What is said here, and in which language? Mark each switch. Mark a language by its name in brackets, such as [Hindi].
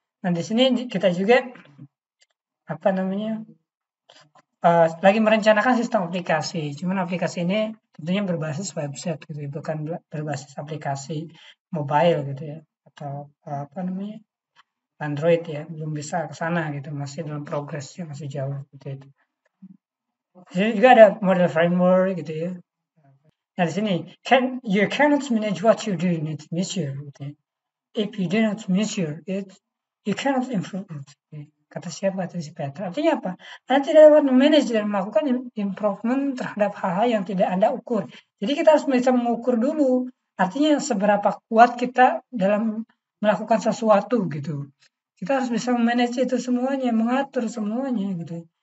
[Indonesian] Nah, di sini kita juga apa namanya lagi merencanakan sistem aplikasi. Cuman aplikasi ini tentunya berbasis website gitu, ya, bukan berbasis aplikasi mobile gitu ya, atau apa namanya Android ya, belum bisa ke sana gitu, masih dalam progresnya masih jauh gitu. Itu. Di sini juga ada model framework gitu ya. Nah di sini [English] you cannot manage what you do in its measure. [Indonesian] Gitu ya. [English] If you do not measure it, you cannot improve it. [Indonesian] Kata siapa? Kata si Petra. Artinya apa? Anda tidak dapat memanage dan melakukan improvement terhadap hal-hal yang tidak Anda ukur. Jadi kita harus bisa mengukur dulu. Artinya seberapa kuat kita dalam melakukan sesuatu gitu. Kita harus bisa memanage itu semuanya, mengatur semuanya gitu.